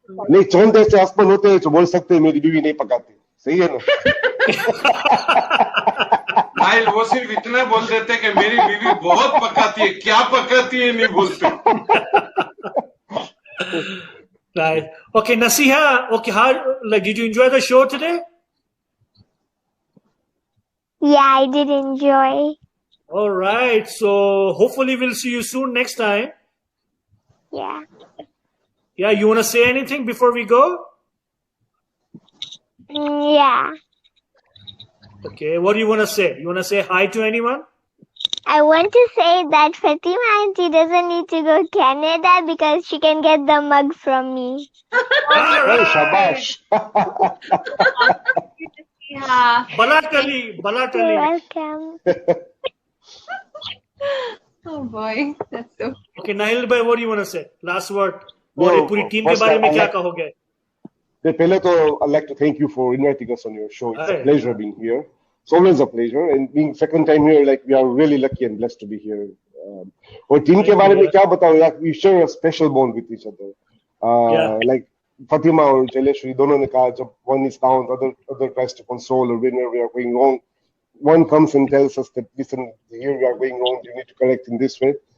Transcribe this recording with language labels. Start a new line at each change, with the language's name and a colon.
Hindi: नहीं, चौन जैसे हस्बैंड होते हैं तो बोल सकते हैं मेरी बीवी नहीं पकाती. सही है ना? नाइल वो सिर्फ इतना बोल देते कि मेरी बीवी बहुत पकाती है, क्या पकाती है नहीं बोलते.
English: Right. Okay, Nasiha. Okay, did you enjoy the show today? Yeah, I did enjoy. All right. So hopefully we'll see you soon next time. Yeah. Yeah. You want to say anything before we go? Yeah. Okay. What do you want to say? You want to say hi to anyone? I want to say that Fatima auntie doesn't need to go to Canada because she can get the mug from me. Hey, shabash. Balatali. You're welcome. Oh boy, that's so. Okay, Nahil bhai, what do you want to say? Last word.
Hindi: और पूरी team के बारे में क्या कहोगे? पहले तो
English: I'd like to thank you for inviting us on your show. It's a pleasure being here. It's always a pleasure, and being second time here, like we are really lucky and blessed to be here.
Hindi: और team के बारे में क्या बताऊं,
English: like we share a special bond with each other. Like Fatima और Jaleshwari
Hindi: दोनों ने कहा,
English: जब one is down, other tries to console, or whenever we are going wrong, one comes and tells us that listen, here we are going wrong, you need to correct in this way.